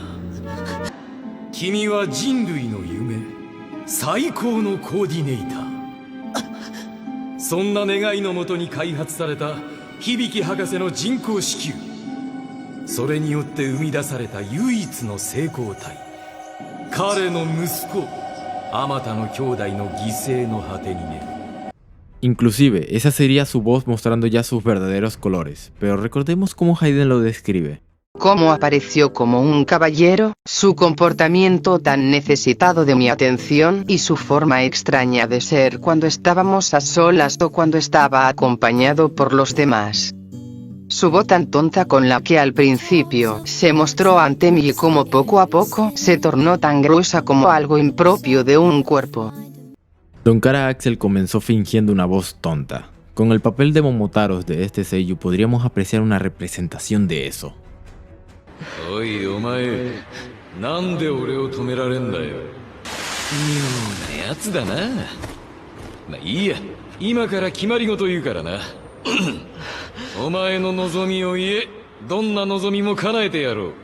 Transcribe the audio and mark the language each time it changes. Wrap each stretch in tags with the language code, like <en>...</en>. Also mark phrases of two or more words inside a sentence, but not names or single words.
<ja>君は人類の夢、最高のコーディネーター。そんな願いのもとに開発された響博士の人工子宮。それによって生み出された唯一の成功体。彼の息子、あまたの兄弟の犠牲の果てにね。</ja> <es>Inclusive, esa sería su voz mostrando ya sus verdaderos colores, pero recordemos cómo Hayden lo describe. Cómo apareció como un caballero, su comportamiento tan necesitado de mi atención y su forma extraña de ser cuando estábamos a solas o cuando estaba acompañado por los demás. Su voz tan tonta con la que al principio se mostró ante mí y como poco a poco se tornó tan gruesa como algo impropio de un cuerpo. Don Cara Axel comenzó fingiendo una voz tonta. Con el papel de Momotaros de este seiyuu podríamos apreciar una representación de eso.</es> <ja>おいお前、なんで俺を止められんだよ。妙なやつだな。まあいいや、今から決まり事言うからな。お前の望みを言え、どんな望みも叶えてやろう。</ja>